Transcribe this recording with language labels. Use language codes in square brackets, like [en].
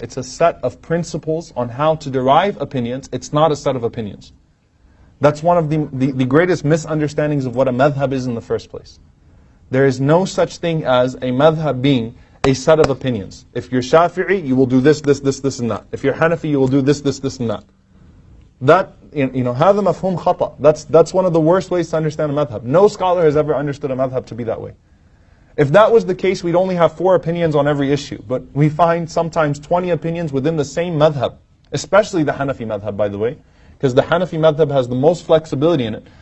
[en] It's a set of principles on how to derive opinions, it's not a set of opinions. That's one of the greatest misunderstandings of what a madhhab is in the first place. There is no such thing as a madhhab being a set of opinions. If you're Shafi'i, you will do this, this, this, this, and that. If you're Hanafi, you will do this, this, this, and that. That, [ar] هذا مفهوم خطأ. [en] That's one of the worst ways to understand a madhhab. No scholar has ever understood a madhhab to be that way. If that was the case, we'd only have 4 opinions on every issue. But we find sometimes 20 opinions within the same madhhab. Especially the Hanafi madhhab, by the way. Because the Hanafi madhhab has the most flexibility in it.